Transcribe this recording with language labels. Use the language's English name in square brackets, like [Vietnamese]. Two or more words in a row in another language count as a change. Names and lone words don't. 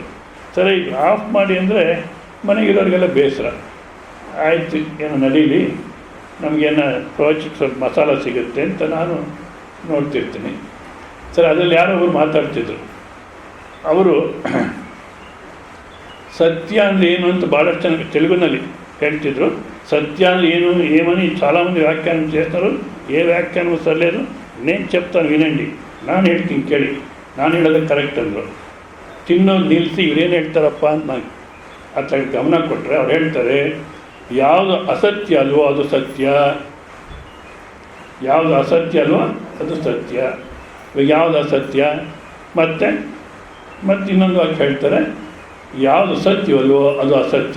[Kannada] ಸರಿ, ಆಫ್ ಮಾಡಿ ಅಂದರೆ ಮನೆಗಿರೋರಿಗೆಲ್ಲ ಬೇಸರ ಆಯಿತು, ಏನೋ ನಡೀಲಿ, ನಮಗೇನೋ ಪ್ರವಚಕ್ಕೆ ಸ್ವಲ್ಪ ಮಸಾಲ ಸಿಗುತ್ತೆ ಅಂತ ನಾನು ನೋಡ್ತಿರ್ತೀನಿ. ಸರಿ, ಅದರಲ್ಲಿ ಯಾರೋ ಒಬ್ಬರು ಮಾತಾಡ್ತಿದ್ರು. ಅವರು ಸತ್ಯ ಅಂದರೆ ಏನು ಅಂತ ಭಾಳಷ್ಟು ಚೆನ್ನಾಗಿ ತೆಲುಗಿನಲ್ಲಿ ಹೇಳ್ತಿದ್ರು. [Telugu] సత్య ఏమని చాలామంది వ్యాఖ్యానం చేస్తారు. ఏ వ్యాఖ్యానం సరిలేదు, నేను చెప్తాను వినండి, [Kannada] ನಾನು ಹೇಳ್ತೀನಿ ಕೇಳಿ, ನಾನು ಹೇಳೋದು ಕರೆಕ್ಟ್ ಅಂದರು. ತಿನ್ನೋದು ನಿಲ್ಲಿಸಿ ಇವರೇನು ಹೇಳ್ತಾರಪ್ಪ ಅಂತ ನಾನು ಅತ್ತ ಗಮನ ಕೊಟ್ಟರೆ ಅವ್ರು ಹೇಳ್ತಾರೆ, ಯಾವುದು ಅಸತ್ಯ ಅಲ್ವೋ ಅದು ಸತ್ಯ, ಯಾವುದು ಅಸತ್ಯ ಅಲ್ವೋ ಅದು ಸತ್ಯ. ಇವಾಗ ಯಾವುದು ಅಸತ್ಯ, ಮತ್ತೆ ಇನ್ನೊಂದು ವಾಕ್ಯ ಹೇಳ್ತಾರೆ, ಯಾವುದು ಸತ್ಯವಲ್ವೋ ಅದು ಅಸತ್ಯ.